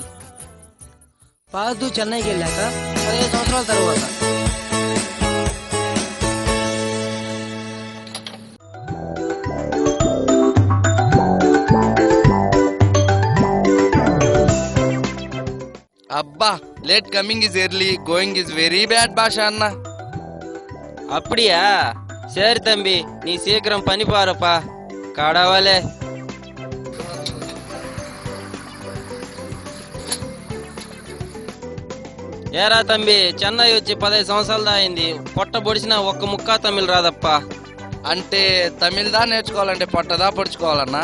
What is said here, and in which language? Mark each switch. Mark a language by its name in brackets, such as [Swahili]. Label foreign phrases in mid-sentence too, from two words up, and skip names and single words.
[Telugu] పాదు చెన్నైకి వెళ్ళాక 15 సంవత్సరాల తర్వాత [English] Abba, late coming is early, going is very bad [Telugu] భాష అన్న. [Tamil] அப்படியா? சரி தம்பி, நீ சீக்கிரம் பண்ணி பாருப்பா. கடவுளே. [Telugu] ఏరా తంబి, చెన్నై వచ్చి 15 సంవత్సరాలు అయింది. పొట్ట పొడిచిన ఒక్క ముక్క తమిళ్ రాదప్పా. అంటే తమిళదా నేర్చుకోవాలంటే పొట్టదా పొడుచుకోవాలన్నా?